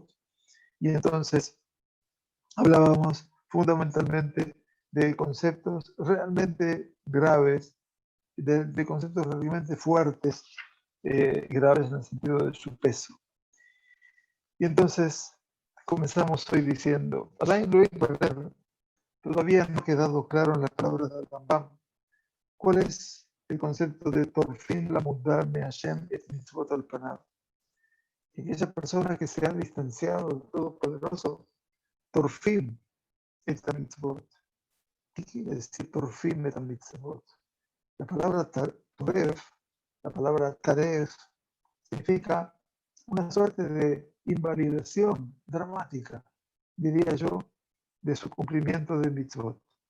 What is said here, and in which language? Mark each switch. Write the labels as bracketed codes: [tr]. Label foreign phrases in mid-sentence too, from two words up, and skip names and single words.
[es] Y entonces hablábamos fundamentalmente de conceptos realmente graves, de conceptos realmente fuertes, graves en el sentido de su peso. Y entonces comenzamos hoy diciendo, todavía no ha quedado claro en la palabra del Rambam cuál es el concepto de [he] טורפין לא מודר מ השם את מצוות על פניו. [es] Aquella persona que se ha distanciado del Todopoderoso, [he] טורפין את מצוות. [es] ¿Qué quiere decir [he] טורפין את מצוות? [es] La palabra Toref, la palabra Taref, significa una suerte de invalidación dramática, diría yo, de su cumplimiento de mitzvot.